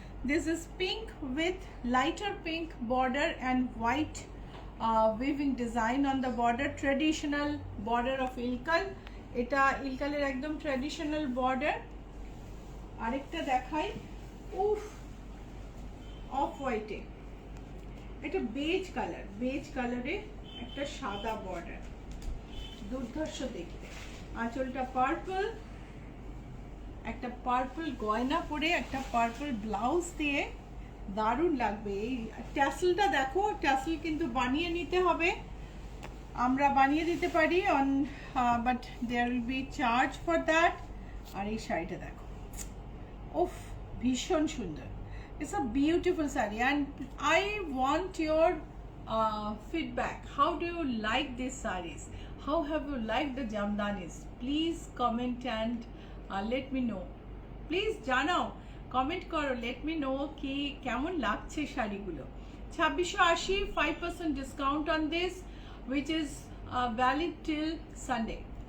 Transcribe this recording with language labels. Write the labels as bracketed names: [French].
[English] This is pink with lighter pink border and white weaving design on the border, traditional border of Ilkal. [Bangla] এটা ইলকালের একদম traditional border. আরেকটা দেখাই, উফ, of হোয়াইটে, এটা base কালারে একটা সাদা বর্ডার, দুর্ধর্ষ দেখতে। আঁচলটা পার্পল, একটা পার্পল গয়না পরে, একটা পার্পল ব্লাউজ দিয়ে দারুণ লাগবে। এই ট্যাসেলটা দেখো, ট্যাসেল কিন্তু বানিয়ে নিতে হবে, আমরা বানিয়ে দিতে পারি on, [English] But there will be charge for that. [Bangla] আর এই শাড়িটা দেখো, উফ, ভীষণ সুন্দর। [English] It's a beautiful saree and I want your feedback. How do you like these sarees? How have you liked the jamdanis? Please comment and let me know. Please [Bangla] জানাও, comment করো, [English] let me know [Bangla] কি কেমন লাগছে শাড়িগুলো। [English] 2680, 5% discount on this, which is valid till Sunday.